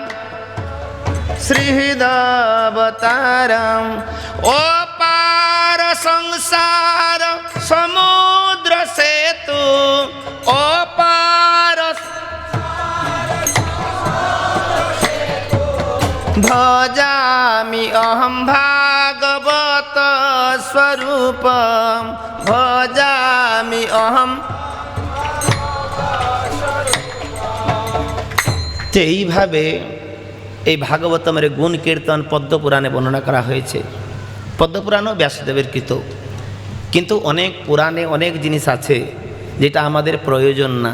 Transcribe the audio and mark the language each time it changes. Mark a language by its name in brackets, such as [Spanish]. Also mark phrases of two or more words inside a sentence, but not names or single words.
[Sanskrit] শ্রীহৃদবতারম ও পার সংসার সমুদ্র সেতু ও পার ভজামি অহম ভাগবত স্বরূপম ভজামি অহম। [Bangla] তো এইভাবে এই ভাগবতমের গুণ কীর্তন পদ্মপুরাণে বর্ণনা করা হয়েছে। পদ্মপুরাণও ব্যাসদেবের কৃত, কিন্তু অনেক পুরাণে অনেক জিনিস আছে যেটা আমাদের প্রয়োজন না।